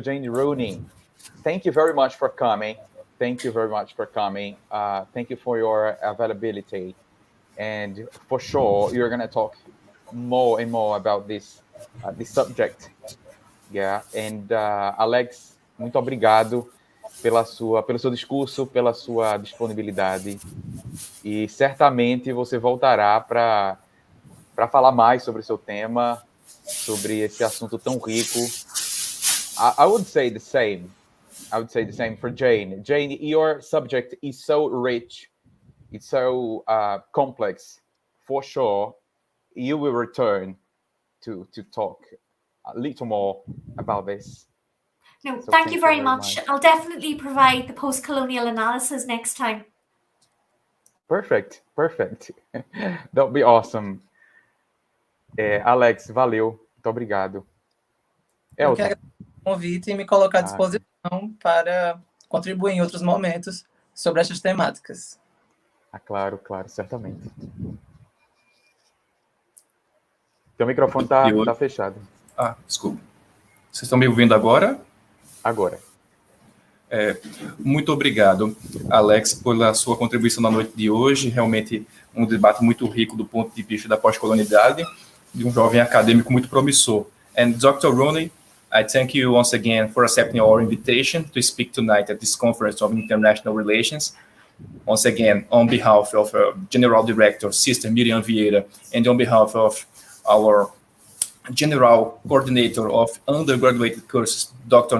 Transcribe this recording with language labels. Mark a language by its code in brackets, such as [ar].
[en] Jane Rooney, thank you very much for coming. Thank you very much for coming. Thank you for your availability. And for sure, you're going to talk more and more about this subject. Yeah. And [pt] Alex, muito obrigado pelo seu discurso, pela sua disponibilidade. E certamente você voltará para falar mais sobre o seu tema, sobre esse assunto tão rico. [en] I would say the same. I would say the same for Jane. Jane, your subject is so rich. It's so complex. For sure, you will return to talk a little more about this. No, so thank you very much. I'll definitely provide the post-colonial analysis next time. Perfect. That would be awesome. Alex, [pt] valeu. Muito obrigado. Eu quero agradecer o convite e me colocar à disposição para contribuir em outros momentos sobre essas temáticas. Claro, certamente. Teu microfone tá fechado. Desculpa. Vocês estão me ouvindo agora? Agora. Muito obrigado, Alex, pela sua contribuição na noite de hoje. Realmente um debate muito rico do ponto de vista da pós-colonialidade, de um jovem acadêmico muito promissor. [en] And Dr. Rooney, I thank you once again for accepting our invitation to speak tonight at this Conference of International Relations. Once again, on behalf of General Director, Sister Miriam Vieira, and on behalf of our General Coordinator of Undergraduate Courses, Dr.